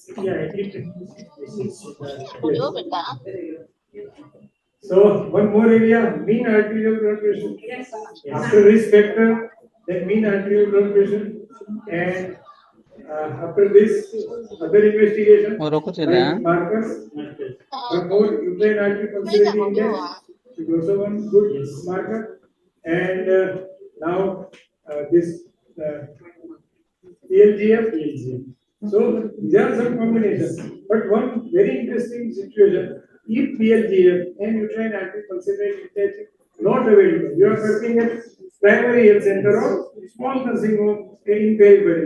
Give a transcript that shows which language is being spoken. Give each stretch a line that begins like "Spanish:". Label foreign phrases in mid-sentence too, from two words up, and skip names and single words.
English: Yeah, every pregnancy is So one more area, mean arterial blood pressure. Yes. After risk factor, then mean arterial blood pressure, and after this, other investigation,
Odia: ମୁଁ ରଖୁଛି ନା
English: like markers, one more uterine artery pulsatility index is also one good marker, and now this PLGF. So there are some combinations, but one very interesting situation: if PLGF and uterine artery pulsatility index not available, you are working at primary health center or small nursing home in periphery.